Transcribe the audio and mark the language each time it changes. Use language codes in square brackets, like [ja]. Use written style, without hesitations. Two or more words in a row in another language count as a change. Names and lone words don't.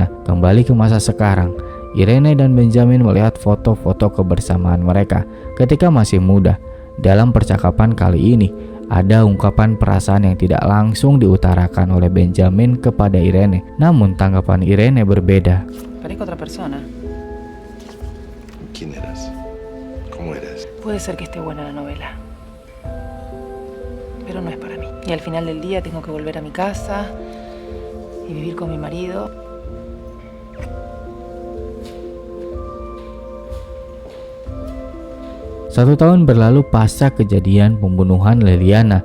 [id] Kembali ke masa sekarang, Irene dan Benjamin melihat foto-foto kebersamaan mereka ketika masih muda. Dalam percakapan kali ini, ada ungkapan perasaan yang tidak langsung diutarakan oleh Benjamin kepada Irene. Namun tanggapan Irene berbeda. [es] Parezco otra persona. ¿Quién eras? ¿Cómo eras? Puede ser que esté buena la novela, pero no es para mí. Y al final del día tengo que volver a mi casa y vivir con mi marido. [id] 1 tahun berlalu pasca kejadian pembunuhan Liliana.